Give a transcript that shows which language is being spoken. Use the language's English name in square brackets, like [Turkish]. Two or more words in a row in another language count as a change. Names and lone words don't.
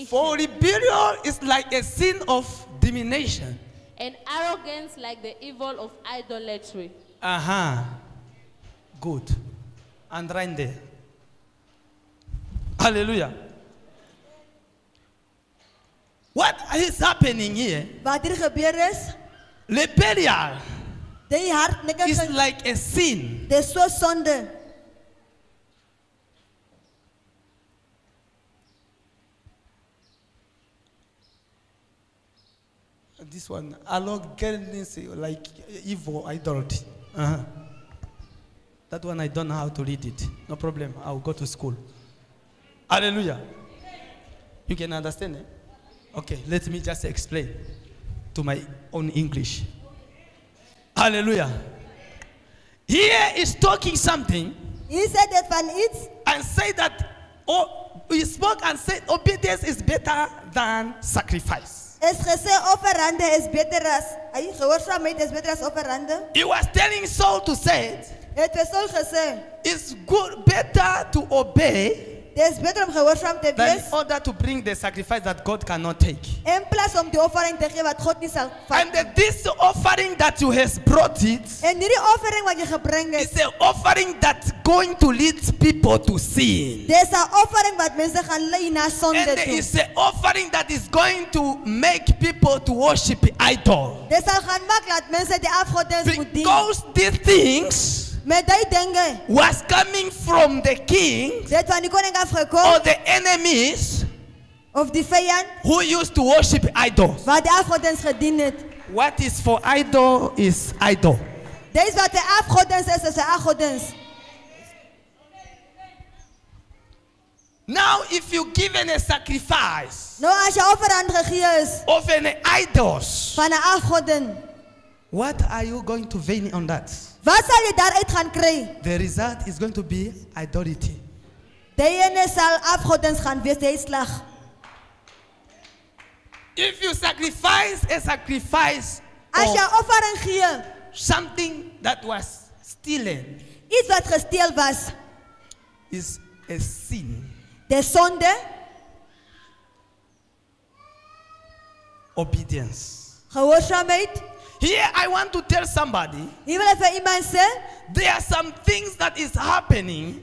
[English] For rebellion is like a sin of divination. and arrogance like the evil of idolatry. Good. And right there. Hallelujah. What is happening here? [Afrikaans] Wat hier gebeur is, [English] Rebellion [Afrikaans] die hart [English] is like a sin. [Afrikaans] dis so sonde. [English] This one, like evil idolatry. That one I don't know how to read it. No problem. I'll go to school. Hallelujah. You can understand it? Okay, let me just explain to my own English. Hallelujah. Here is talking something [Afrikaans] Hier sê dit van iets [English] and say that we spoke and said obedience is better than sacrifice. [Afrikaans] is gesê offerande is beter as gehoorsaamheid is beter as offerande. [English] He was telling Saul to say [Afrikaans] Het vir Saul gesê, [English] it's good, better to obey [Afrikaans] dis beter om gehoorsaam te [English] than [Afrikaans] wees [English] in order to bring the sacrifice that God cannot take. [Afrikaans] in plaas om die offering te gee wat God nie sal [English] And [Afrikaans] vat. [English] this offering that you has brought it [Afrikaans] En hierdie offering wat jy gebring het, [English] is an offering that's going to lead people to sin. [Afrikaans] dis 'n offering wat mense gaan lei na sonde [English] And [Afrikaans] toe. [English] it's an offering that is going to make people to worship idol. [Afrikaans] Dis sal gaan maak dat mense die afgodens moet dien. [English] Because these things [Afrikaans] Met die dinge, [English] was coming from the king [Afrikaans] dit van die koning [English] or [Afrikaans] afgekom [English] the enemies [Afrikaans] of die vyand [English] who used to worship idols. [Afrikaans] wat die afgodens gedien het. [English] What is for idol is idol. [Afrikaans] Dis wat die afgodens is 'n afgodens. [English] Now if you given a sacrifice [Afrikaans] Nou as jy offerand gegee is [English] of an idols, [Afrikaans] van 'n afgodin, [English] what are you going to gain on that? [Afrikaans] wat sal jy daaruit gaan kry? [English] The result is going to be idolatry. [Afrikaans] Die ene sal afgodens gaan wees, die slag. [English] If you sacrifice a sacrifice [Afrikaans] As jy [English] of [Afrikaans] offering gee, [English] something that was stolen, [Afrikaans] iets wat gesteel was, [English] is a sin. [Afrikaans] die sonde, [English] Obedience. [Afrikaans] gehoorsaamheid. [English] Here I want to tell somebody [Afrikaans] Hier wil ek vir iemand sê, [English] there are some things that is happening